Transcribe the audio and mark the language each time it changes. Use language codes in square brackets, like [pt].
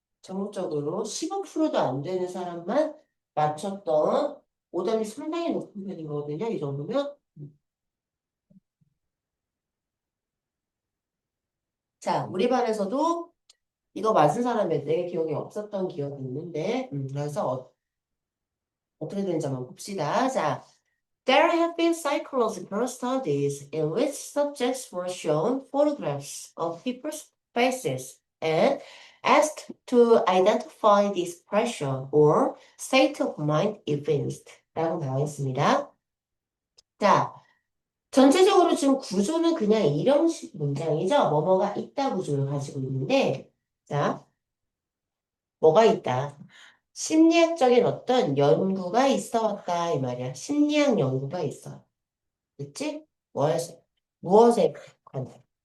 [ko] 전국적으로 15%도 안 되는 사람만 맞췄던 오답이 상당히 높은 편이거든요. 이 정도면. 자, 우리 반에서도 이거 맞은 사람이 내 기억에 없었던 기억이 있는데, 그래서 어떻게 되는지 한번 봅시다. [en] 자, there have been psychological studies in which subjects were shown photographs of people's faces and asked to identify the expression or state of mind evinced [ko] 라고 나와 있습니다. 자, 전체적으로 지금 구조는 그냥 이형식 문장이죠. 뭐뭐가 있다 구조를 가지고 있는데, 자, 뭐가 있다. 심리학적인 어떤 연구가 있어 왔다 이 말이야. 심리학 연구가 있어. 그치? 무엇에 관해?